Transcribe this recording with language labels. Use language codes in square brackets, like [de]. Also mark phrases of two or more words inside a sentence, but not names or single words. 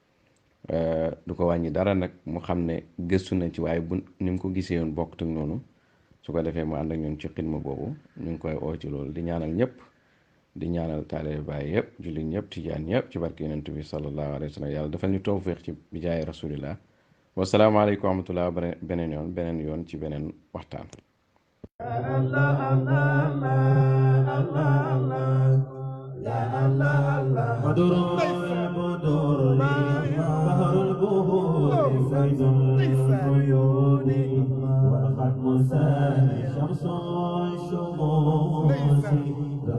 [wo] du ko wàññi dara nag mu xam ne gëstu na ci waaye bu ni mu ko gisee yoon bokkut ak noonu su ko defee mu ànd ak ñun ci xidma boobu ñu ngi koy oo ci loolu di ñaanal ñëpp di ñaanal taalibe bàyyi yëpp jullit ñëpp tijaan ñëpp ci barke yonent bi [ar] صلى الله عليه وسلم [wo] yàlla defal ñu tawfiq ci [ar] بجاه رسول الله والسلام عليكم ورحمة الله [wo] beneen yoon ci beneen waxtaan [ar] الله الله الله الله يا الله الله مدر البدور بحر البحور فيض العيون وختم السني شمس الشموس